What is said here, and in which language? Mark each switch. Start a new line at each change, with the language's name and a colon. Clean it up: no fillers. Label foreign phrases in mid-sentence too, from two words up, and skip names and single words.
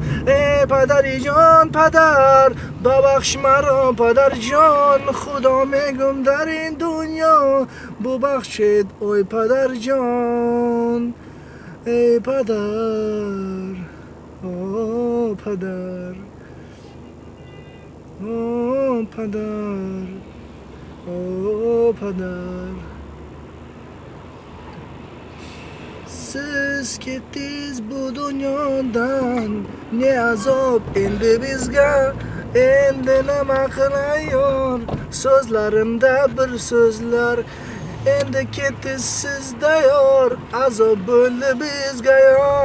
Persian: ای پدری جان پدر، ببخش مرا پدر جان، خدا میگم در این دنیا ببخشید ای پدر جان. ای پدر، او پدر، او پدر، او peder.
Uzbek: Siz ketdingiz bu dunyodan, ne azob endi bizga, endi nima qilay yor, so'zlarimda bir so'zlar, endi ketdingiz sizda yor, azob bo'ldi bizga yor.